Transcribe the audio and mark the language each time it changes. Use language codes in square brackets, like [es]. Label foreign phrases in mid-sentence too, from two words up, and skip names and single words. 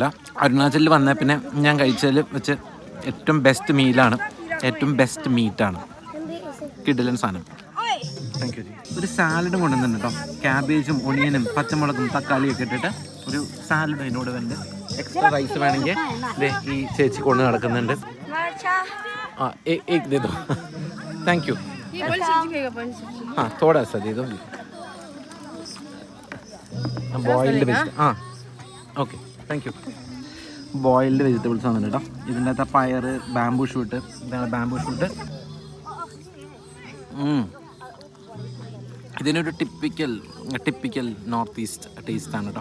[ml] അരുണാചലിൽ വന്ന പിന്നെ ഞാൻ കഴിച്ചതിൽ വെച്ച് ഏറ്റവും [en] best meal, [ml] ഏറ്റവും [en] best meat. [ml] കിടിലൻ സാധനം. [en] thank you [ml] ജി. ഒരു സാലഡും കൊണ്ടുവന്നിട്ടുണ്ട് കേട്ടോ. ക്യാബേജും ഒണിയനും പച്ചമുളകും തക്കാളിയും ഒക്കെ ഇട്ടിട്ട് ഒരു സാലഡ് അതിനോട് വേണ്ട. [en] extra rice [ml] വേണമെങ്കിൽ ഈ ചേച്ചി കൊണ്ട് നടക്കുന്നുണ്ട്. [hi] ആ एक दे दो. [en] thank you. [hi] हाँ थोड़ा सा दे दो. [en] boiled vegetable. [ml] ആ [en] okay thank you. boiled vegetables [ml] വന്നിട്ട് കേട്ടോ. ഇതിൻ്റെ അകത്ത് പയർ, [en] bamboo shoot, [ml] ഇതാണ് [en] bamboo shoot. [ml] ഇതിനൊരു [en] typical North East taste [ml] കേട്ടോ.